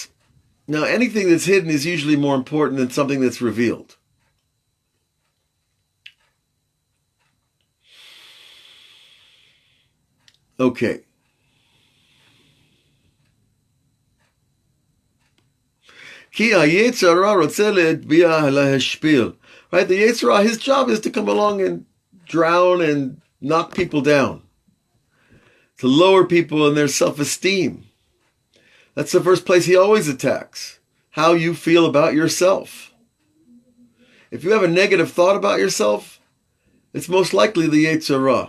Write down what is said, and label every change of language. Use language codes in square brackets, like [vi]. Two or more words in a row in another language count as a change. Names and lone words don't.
[en] Now, anything that's hidden is usually more important than something that's revealed. Okay. [he] כי היצר הרע רוצה להטביע להשפיל. [en] Right? The [he] יצר הרע, [en] his job is to come along and drown and knock people down. To lower people in their self-esteem. That's the first place he always attacks. How you feel about yourself. If you have a negative thought about yourself, it's most likely the [he] יצר הרע.